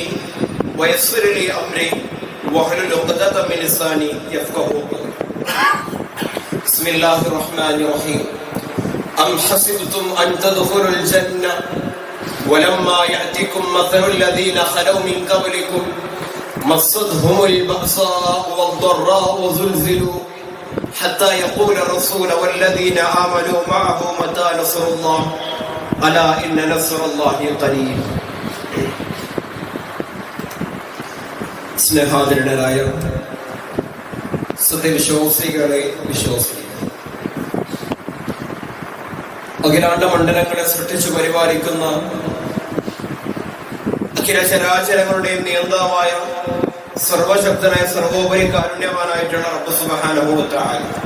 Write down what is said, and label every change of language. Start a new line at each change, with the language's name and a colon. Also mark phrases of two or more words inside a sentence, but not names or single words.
Arabic: ويسر لي أمري واحلل عقدة من لساني يفقهوا قولي بسم الله الرحمن الرحيم أم حسبتم أن تدخلوا الجنة ولما يأتكم مثل الذين خلوا من قبلكم مصتهم البأساء والضراء وزلزلوا حتى يقول الرسول والذين آمنوا معه متى نصر الله ألا إن نصر الله قريب
Malayalam: സ്നേഹാദരനായ സത്യവിശ്വാസികളെ വിശ്വാസികൾ അഖിലാണ്ട മണ്ഡലങ്ങളെ സൃഷ്ടിച്ചു പരിപാലിക്കുന്ന അഖില ചരാചരങ്ങളുടെയും നിയന്താവായ സർവശക്തനായ സർവോപരി കാരുണ്യവാനായിട്ടുള്ള റബ്ബ്
Arabic: سبحانه وتعالى